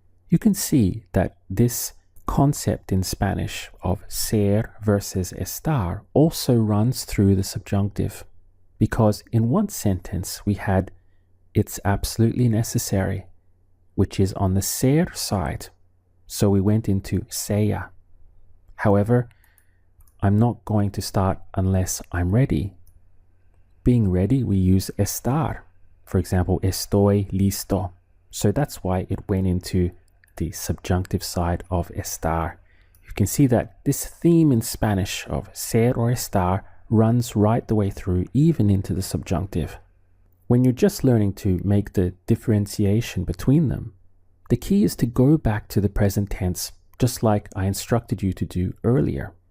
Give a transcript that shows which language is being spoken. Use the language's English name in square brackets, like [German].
[English] You can see that this concept in Spanish of ser versus estar also runs through the subjunctive, because in one sentence we had it's absolutely necessary, which is on the ser side, so we went into sea. However, I'm not going to start unless I'm ready. Being ready, we use estar. For example, [Spanish] estoy listo. [English] So that's why it went into the subjunctive side of estar. You can see that this theme in Spanish of ser or estar runs right the way through, even into the subjunctive. When you're just learning to make the differentiation between them, the key is to go back to the present tense, just like I instructed you to do earlier.